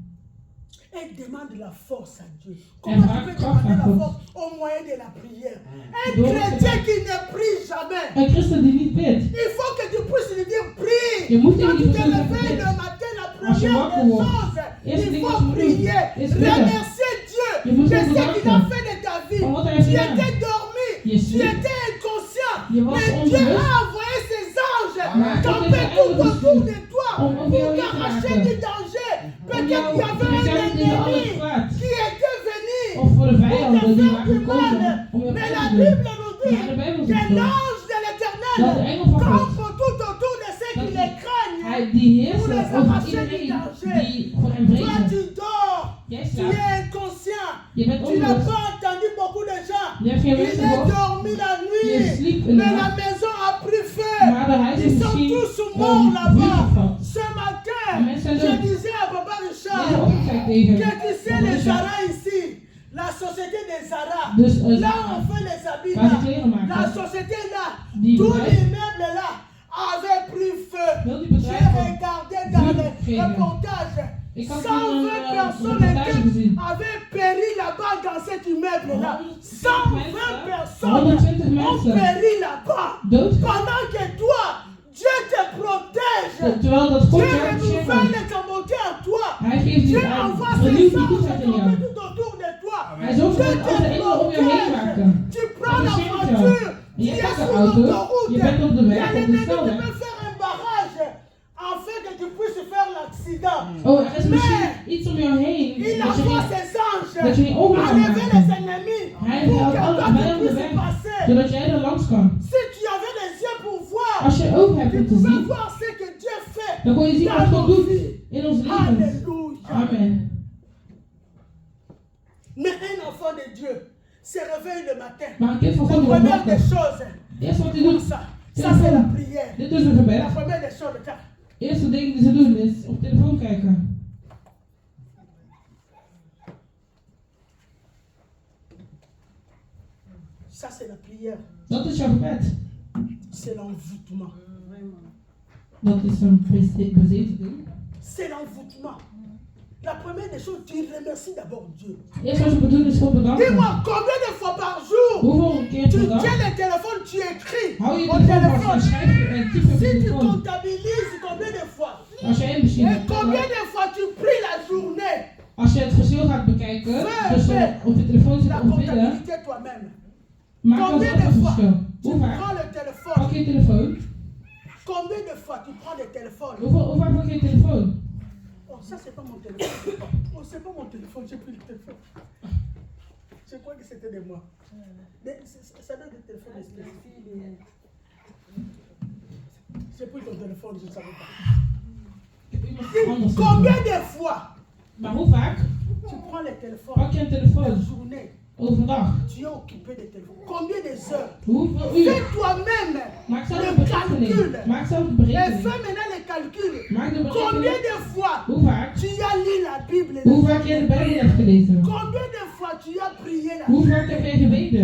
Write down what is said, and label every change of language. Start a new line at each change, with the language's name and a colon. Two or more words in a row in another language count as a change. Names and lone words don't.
French: Et demande la force à Dieu.
Dutch: En
French: Comment tu
Dutch: vraag
French: peux
Dutch: kracht
French: demander
Dutch: aan
French: la
Dutch: God.
French: force au moyen de la prière? Un
Dutch: Door
French: chrétien
Dutch: gebed.
French: qui ne prie jamais.
Dutch: Een christen die niet bidt.
French: Il faut que tu puisses lui dire prie.
Dutch: Je moet
French: Quand
Dutch: tegen
French: tu
Dutch: die
French: te
Dutch: persoon zeggen
French: réveilles
Dutch: bid.
French: le matin, la
Dutch: Als je
French: première
Dutch: wakker
French: des
Dutch: wordt,
French: choses,
Dutch: eerste
French: il
Dutch: ding
French: faut
Dutch: wat je moet
French: prier.
Dutch: doen, is bidden.
French: Remercier Dieu
Dutch: Je moet
French: de
Dutch: God
French: ce qu'il a
Dutch: bedanken.
French: fait de ta vie.
Dutch: Van wat hij heeft
French: Tu
Dutch: gedaan.
French: étais dormi.
Dutch: Je
French: Tu
Dutch: sliep.
French: étais inconscient.
Dutch: Je was
French: Mais Dieu
Dutch: onbewust.
French: a envoyé ses anges Amen. camper
Dutch: God heeft
French: tout
Dutch: zijn
French: autour
Dutch: engelen
French: de toi
Dutch: om
French: pour
Dutch: jou heen te
French: t'arracher
Dutch: maken.
French: du danger.
Dutch: Om
French: Peut-être
Dutch: jou
French: qu'il y
Dutch: te
French: avait un
Dutch: beschermen tegen al het
French: ennemi
Dutch: kwaad.
French: qui était venu
Dutch: Of voor de
French: pour
Dutch: vijanden
French: te
Dutch: die
French: faire
Dutch: waren
French: du
Dutch: gekomen
French: mal.
Dutch: om je
French: Mais
Dutch: pijn
French: la
Dutch: te doen.
French: Bible nous dit
Dutch: Maar de Bijbel
French: que
Dutch: zegt wel
French: l'ange de
Dutch: dat de
French: l'Éternel
Dutch: engel van God,
French: campe tout autour de ceux qui
Dutch: dat
French: les craignent.
Dutch: hij die heerst
French: Pour les
Dutch: over
French: arracher du
Dutch: iedereen
French: danger.
Dutch: die voor hem
French: Toi,
Dutch: vrezen.
French: tu dors.
Dutch: Jij
French: Tu
Dutch: slaapt,
French: es inconscient.
Dutch: je bent
French: Tu n'as
Dutch: onbewust.
French: pas entendu beaucoup de gens.
Dutch: Je hebt geen
French: Il
Dutch: mensen
French: est
Dutch: gehoord,
French: dormi la
Dutch: je
French: nuit.
Dutch: sliep in de
French: Mais la
Dutch: nacht.
French: maison a pris feu.
Dutch: Maar de huis is
French: Ils sont
Dutch: misschien
French: tous morts
Dutch: vuur
French: là-bas.
Dutch: gevat.
French: Ce matin,
Dutch: En mensen
French: je
Dutch: dood.
French: disais à Papa
Dutch: Deze
French: Richard
Dutch: ochtend zei ik tegen
French: que tu sais
Dutch: Papa
French: les
Dutch: Richard,
French: Zara ici, la société des Zara,
Dutch: Dus
French: là on fait les habits
Dutch: waar ze
French: là,
Dutch: kleren
French: la
Dutch: maken,
French: société là,
Dutch: Die
French: tout
Dutch: bedrijf.
French: l'immeuble là avait pris feu.
Dutch: wil die
French: J'ai
Dutch: bedrijven
French: regardé dans
Dutch: vuur
French: les
Dutch: geven.
French: reportages,
Dutch: Ik had
French: 120
Dutch: een
French: personnes
Dutch: reportage gezien.
French: avaient péri là-bas dans cet immeuble là. 120 personnes 120 ont
Dutch: mensen
French: péri là-bas.
Dutch: dood.
French: Pendant que toi, Dieu te protège.
Dutch: Terwijl dat God
French: Dieu
Dutch: jou beschermt.
French: renouvelle sa bonté en toi.
Dutch: Hij geeft
French: Dieu
Dutch: je aan,
French: envoie ses
Dutch: vernieuwt die
French: anges
Dutch: goedheid in
French: camper
Dutch: jou.
French: tout autour de toi.
Dutch: Hij zorgt
French: Dieu
Dutch: ervoor dat
French: te
Dutch: alle engelen om je heen maken.
French: protège. Tu prends la
Dutch: Hij beschermt jou.
French: voiture.
Dutch: En
French: Tu
Dutch: je
French: es
Dutch: pakt de
French: sur
Dutch: auto,
French: l'autoroute.
Dutch: je bent op de
French: Il y
Dutch: weg,
French: a
Dutch: op de
French: l'ennemi qui
Dutch: snelweg.
French: peut faire un barrage afin que tu puisses faire l'accident.
Dutch: Oh, er is misschien iets om jou heen.
French: Il
Dutch: Dat je
French: envoie
Dutch: niet-
French: ses anges
Dutch: dat je niet over kan
French: enlever
Dutch: maken.
French: les ennemis
Dutch: Hij
French: pour
Dutch: haalt
French: que
Dutch: alle
French: toi tu
Dutch: vijanden
French: puisses
Dutch: weg,
French: passer.
Dutch: zodat jij er langs kan.
French: Si tu avais les yeux pour voir,
Dutch: Als je oog hebt
French: tu
Dutch: om te
French: pouvais
Dutch: zien,
French: voir ce que Dieu fait
Dutch: dan kon je zien wat
French: dans
Dutch: God
French: nos
Dutch: doet
French: vies.
Dutch: in ons leven.
French: Alléluia.
Dutch: Amen.
French: Mais un enfant de Dieu se réveille le matin.
Dutch: Maar een kind van
French: La
Dutch: God wordt
French: première des
Dutch: wakker.
French: choses,
Dutch: Eerst wat hij
French: comme
Dutch: doet,
French: ça, ça c'est la prière.
Dutch: dit is een
French: La
Dutch: gebed.
French: première des choses, ça.
Dutch: Eerste ding die ze doen is op telefoon kijken.
French: Ça c'est la prière.
Dutch: Dat is jouw gebed.
French: C'est l'envoûtement.
Dutch: Dat is een bezeten ding.
French: C'est l'envoûtement. La première des choses, tu remercies d'abord Dieu.
Dutch: Eerst wat je moet doen is God bedanken.
French: Dis-moi, combien de fois par jour
Dutch: Hoeveel keer
French: tu
Dutch: per dag
French: tiens le téléphone, tu écris
Dutch: hou je
French: au
Dutch: telefoon vast en
French: téléphone.
Dutch: schrijf en typ op je
French: Si tu
Dutch: telefoon.
French: comptabilises combien de fois
Dutch: Als jij een machine
French: et
Dutch: hebt,
French: combien de fois tu pries la journée,
Dutch: als je het verschil gaat bekijken,
French: Fais,
Dutch: tussen
French: fais.
Dutch: op je telefoon zitten
French: la
Dutch: of bidden,
French: comptabilité toi-même.
Dutch: maak dan
French: Combien
Dutch: zelf
French: de
Dutch: een
French: fois
Dutch: verschil.
French: tu
Dutch: Hoe vaak
French: prends le
Dutch: pak
French: téléphone?
Dutch: je je telefoon?
French: Combien de fois tu prends le téléphone?
Dutch: Hoe vaak pak je je telefoon?
French: Oh, ça c'est pas mon téléphone. Oh, c'est pas mon téléphone, j'ai pris le téléphone. Je crois que c'était de moi. Ça doit être le téléphone spécifique. J'ai pris ton téléphone, je ne savais pas. Combien de fois
Dutch: Maar hoe vaak
French: tu prends le téléphone
Dutch: pak je een
French: la
Dutch: telefoon
French: journée,
Dutch: overdag?
French: tu es occupé de téléphone. Combien de heures?
Dutch: Hoeveel
French: Fais
Dutch: uur?
French: toi-même
Dutch: Maak zelf
French: le
Dutch: een berekening.
French: calcul.
Dutch: Maak zelf een
French: Et
Dutch: berekening.
French: fais maintenant le calcul.
Dutch: Maak de
French: Combien
Dutch: berekening.
French: de fois
Dutch: Hoe vaak?
French: tu as lu la Bible?
Dutch: Hoe vaak je de Bijbel hebt gelezen?
French: Combien de fois tu as prié la
Dutch: Hoe
French: Bible?
Dutch: vaak heb jij gebeden?